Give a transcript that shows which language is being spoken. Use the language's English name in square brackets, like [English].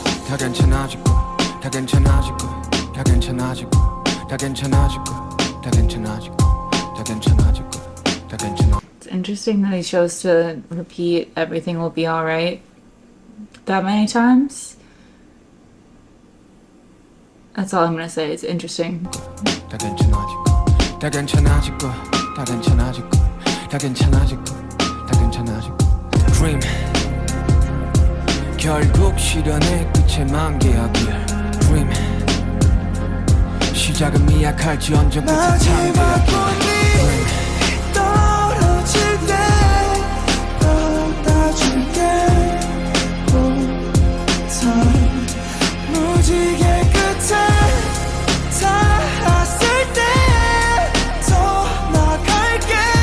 [Korean] 다 괜찮아질 거야 다 괜찮아질 거야 다 괜찮아질 거야 다 괜찮아질 거야 다 괜찮아질 거야 다 괜찮아질 거야 다 괜찮아. [English] It's interesting that he chose to repeat everything will be alright that many times. That's all I'm gonna say. It's interesting. [Korean] 다 괜찮아질 거야 다 괜찮아질 거야 다 괜찮아질 거야 다 괜찮아질 거야 다 괜찮아질 거야 Dream 결국 시련의 끝에 만개하길 Dream 시작은 미약할지언정 끝에 참되하길 Dream 떨어질 때 받아줄게 Time 무지개 끝에 닿았을 때 떠나갈게